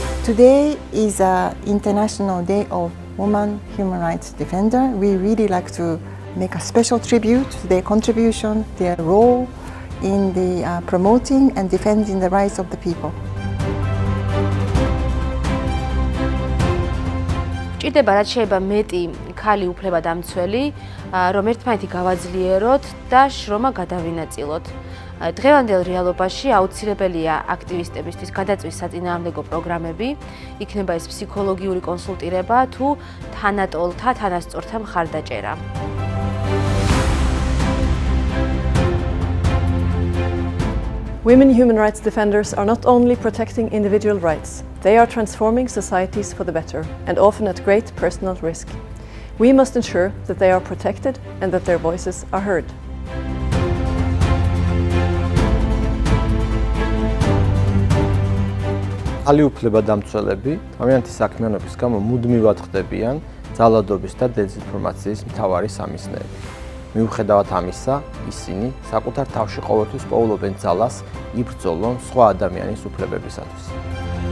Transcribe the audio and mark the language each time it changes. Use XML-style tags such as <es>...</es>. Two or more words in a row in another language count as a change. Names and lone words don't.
<en>Today is an International Day of Women Human Rights Defender. We really like to make a special tribute to their contribution, their role in the promoting and defending the rights of the people.</en> <ka>ჭირდება რაც შეიძლება მეტი ქალი უფლებადამცველი, რომ ერთმანეთი გავაძლიეროთ და შრომა გადავინაწილოთ. დღევანდელ რეალობაში აუცილებელია აქტივისტებისთვის გადაწვის საწინააღმდეგო პროგრამები, იქნება ეს ფსიქოლოგიური კონსულტირება თუ თანატოლთა, თანასწორთა მხარდაჭერა.</ka> <en>Women human rights defenders are not only protecting individual rights, they are transforming societies for the better, and often at great personal risk. We must ensure that they are protected and that their voices are heard.</en> <ka>Khali უფლებადამცველები თავიანთი საქმიანობის გამო მუდმივად ხდებიან ძალადობის და დეзинფორმაციის მთავარი სამიზნეები. მიუხედავად ამისა, ისინი საკუთარ თავში ყოველთვის პოულობენ ძალას იბრძოლონ სხვა ადამიანის უფლებებისათვის.</ka>